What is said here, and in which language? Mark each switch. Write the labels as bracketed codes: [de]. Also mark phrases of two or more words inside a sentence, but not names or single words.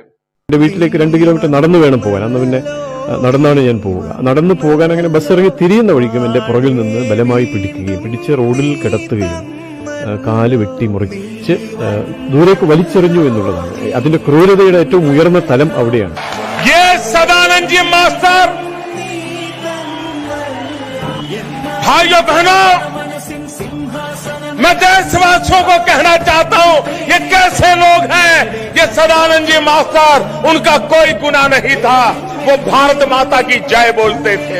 [ml] എന്റെ വീട്ടിലേക്ക് 2 കിലോമീറ്റർ നടന്നു വേണം പോകാൻ. അന്ന് പിന്നെ നടന്നാണ് ഞാൻ പോവുക. നടന്നു പോകാൻ അങ്ങനെ ബസ് ഇറങ്ങി തിരിയുന്ന വഴിക്കും എന്റെ പുറകിൽ നിന്ന് ബലമായി പിടിച്ച് റോഡിൽ കിടത്തുകയും കാല് വെട്ടി മുറിച്ച് ദൂരേക്ക് വലിച്ചെറിഞ്ഞു എന്നുള്ളതാണ്. അതിന്റെ ക്രൂരതയുടെ ഏറ്റവും ഉയർന്ന തലം അവിടെയാണ്. [hi] सदानंद मास्टर, भाइयों बहनों, मैं देशवासियों को कहना चाहता हूं, ये कैसे लोग हैं? ये सदानंद जी मास्टर, उनका कोई गुनाह नहीं था, वो भारत माता की जय बोलते थे।